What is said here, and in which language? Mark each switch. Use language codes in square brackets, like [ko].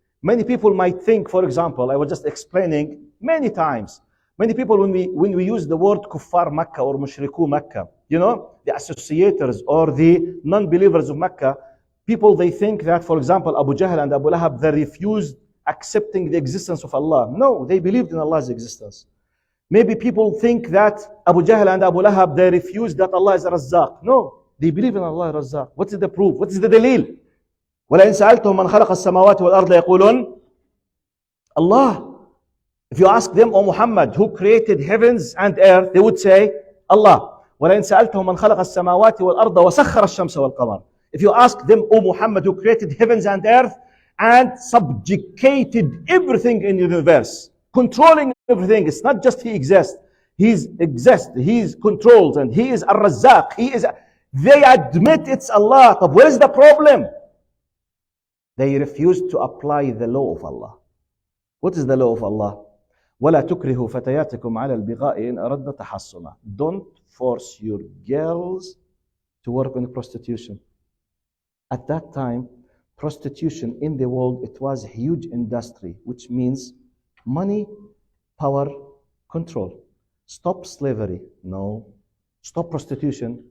[en] Many people might think, for example, I was just explaining many times, many people when we use the word kuffar Makkah or mushriku Makkah, you know, the associators or the non-believers of Makkah, people they think that, for example, Abu Jahl and Abu Lahab, they refused accepting the existence of Allah. No, they believed in Allah's existence. Maybe people think that Abu Jahl and Abu Lahab, they refuse that Allah is a Razzaq. No, they believe in Allah is Razzaq. What is the proof? What is the dalil? [ar] وَلَئِنْ سَأَلْتُهُمْ مَنْ خَلَقَ السَّمَاوَاتِ وَالْأَرْضَ يَقُولُونَ Allah. [en] If you ask them, O Muhammad, who created heavens and earth, they would say, Allah. [ar] وَلَئِنْ سَأَلْتُهُمْ مَنْ خَلَقَ السَّمَاوَاتِ وَالْأَرْضَ وَسَخَّرَ الشَّمْسَ وَالْقَمَرَ. [en] If you ask them, O Muhammad, who created heavens and earth and subjugated everything in the universe, controlling everything. It's not just he exists. He's controlled, and he is Ar-Razzaq. They admit it's Allah. But where is the problem? They refuse to apply the law of Allah. What is the law of Allah? [ar] ولا تكرهوا فتياتكم على البغاء إن أردنا تحصنا. [en] Don't force your girls to work in prostitution. At that time, prostitution in the world, it was a huge industry, which means money, power, control. Stop slavery. No. Stop prostitution.